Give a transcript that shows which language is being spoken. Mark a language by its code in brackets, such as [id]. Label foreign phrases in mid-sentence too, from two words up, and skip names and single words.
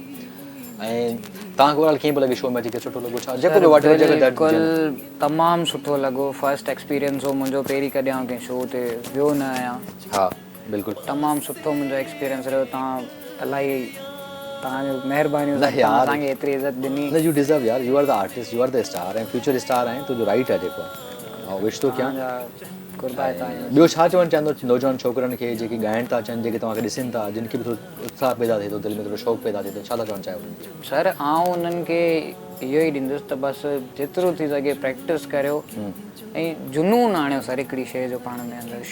[sd] ऐं तव्हांखे ओवरऑल कीअं पियो लॻे शो में अची करे? सुठो लॻो छा? जेको बिल्कुलु तमामु सुठो लॻो। [en] First experience [sd] हो मुंहिंजो, पहिरीं कॾहिं आउं कंहिं शो ते वियो न आहियां। हा बिल्कुलु तमामु सुठो मुंहिंजो एक्सपीरियंस रहियो। तव्हां इलाही तव्हांजो महिरबानी असांखे एतिरी इज़त ॾिनी। [en] You deserve यार, You are the artist, you are the star, [sd] ऐं [en] future star [sd] आहीं, तुंहिंजो राइट आहे जेको आहे। ऐं विश थो कयां। ॿियो छा चवणु चाहींदो नौजवान छोकिरनि खे जेके ॻाइण था अचनि, जेके तव्हांखे ॾिसनि था, जिन खे बि थोरो उत्साह पैदा थिए थो, दिलि में थोरो शौक़ु पैदा थिए थो, छा था चवणु चाहियो? सर आउं उन्हनि खे इहो ई ॾींदुसि त बसि जेतिरो थी सघे प्रैक्टिस करियो, ऐं जुनून आणियो सर हिकिड़ी शइ जो पाण में अंदरि।